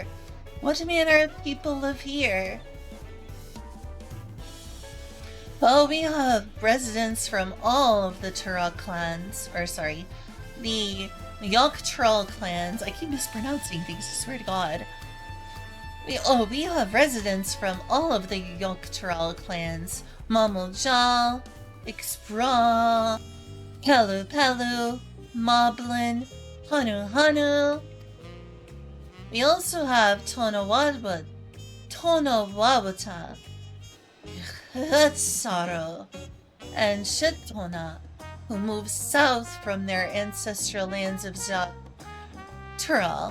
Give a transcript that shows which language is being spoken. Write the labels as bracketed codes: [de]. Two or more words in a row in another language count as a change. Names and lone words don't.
[en] What manner of people live here? Well, we have residents from all of the Turok clans, or sorry, the Yogg-Trall clans. I keep mispronouncing things, I swear to God. We have residents from all of the Yogg-Trall clans. Mamuljal, Ixbra, Pelu Pelu, Moblin, Hanu Hanu. We also have Tonawawata, Hutsaro, and Shitona, who moved south from their ancestral lands of Tural.